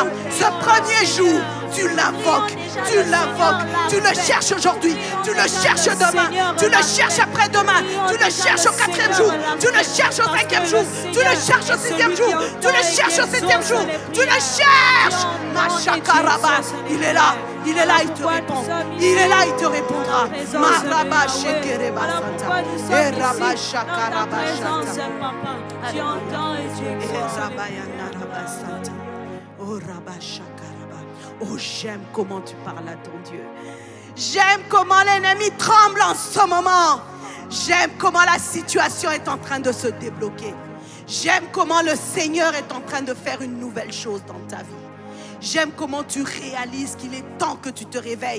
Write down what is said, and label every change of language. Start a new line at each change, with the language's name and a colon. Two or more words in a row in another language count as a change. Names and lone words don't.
French: Ce premier jour, tu l'invoques, tu le cherches aujourd'hui, tu le cherches demain, tu le cherches après-demain, tu le cherches au 4e jour, tu le cherches au 5e jour, tu le cherches au 6e jour, tu le cherches au 7e jour, tu le cherches. Mashakaraba, il est là, il te répond, il est là, il te répondra. Maraba Shekereba Santa, et Rabba Shakaraba Shanta, Tu entends et tu et exauces. Rabayana Rabba Santa, oh Rabba Shakaraba. Oh, j'aime comment tu parles à ton Dieu. J'aime comment l'ennemi tremble en ce moment. J'aime comment la situation est en train de se débloquer. J'aime comment le Seigneur est en train de faire une nouvelle chose dans ta vie. J'aime comment tu réalises qu'il est temps que tu te réveilles.